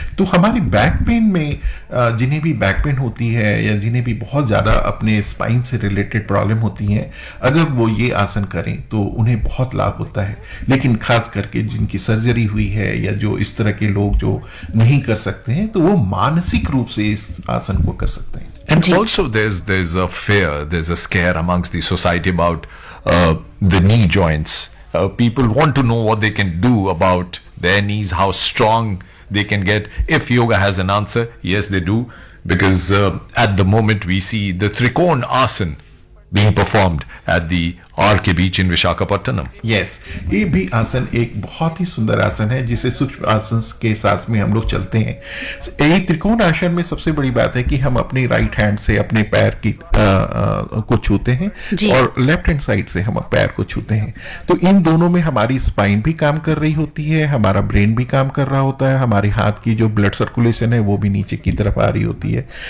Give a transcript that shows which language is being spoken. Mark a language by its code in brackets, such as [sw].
[hi] तो हमारी back pain में, जिन्हें भी बैक पेन होती है या जिन्हें भी बहुत ज़्यादा अपने स्पाइन से रिलेटेड प्रॉब्लम होती हैं, अगर वो ये आसन करें तो उन्हें बहुत लाभ होता है। लेकिन खास करके जिनकी सर्जरी हुई है या जो इस तरह के लोग जो नहीं कर सकते हैं, तो वो मानसिक रूप से इस आसन को कर सकते हैं। [en] And also there's a fear, there's a scare amongst the society about the knee joints. People want to know what they can do about their knees, how strong they can get. If yoga has an answer, yes they do, because at the moment we see the Trikona Asan being performed at the RK Beach in Visakhapatnam. [hi] Yes, ये भी आसन एक बहुत ही सुंदर आसन है जिसे सूक्ष्म आसन के साथ में हम लोग चलते हैं। यही त्रिकोण आसन में सबसे बड़ी बात है कि हम अपनी राइट हैंड से अपने पैर की को छूते हैं और लेफ्ट हैंड साइड से हम पैर को छूते हैं। तो इन दोनों में हमारी स्पाइन भी काम कर रही होती है, हमारा ब्रेन भी काम कर रहा होता है, हमारे हाथ की जो ब्लड सर्कुलेशन है वो भी नीचे की तरफ आ रही होती है।